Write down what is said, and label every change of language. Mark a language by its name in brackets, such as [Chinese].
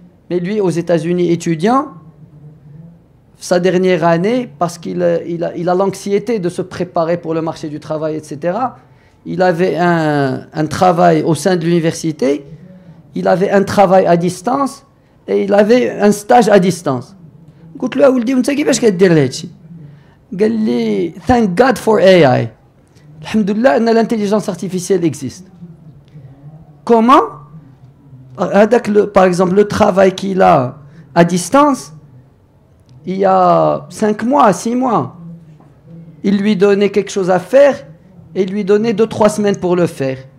[French] Mais lui, aux États-Unis, étudiant, sa dernière année, parce qu'il a l'anxiété de se préparer pour le marché du travail, etc., il avait un travail au sein de l'université, il avait un travail à distance et il avait un stage à distance. [Arabic] قلت له يا ولدي وانت كيفاش كدير هادشي؟ قال لي [English] thank God for AI. [Arabic] الحمد لله ان [French] l'intelligence artificielle existe. Comment? Par exemple, le travail qu'il a à distance, il y a 5 mois, 6 mois, il lui donnait quelque chose à faire et il lui donnait 2-3 semaines pour le faire.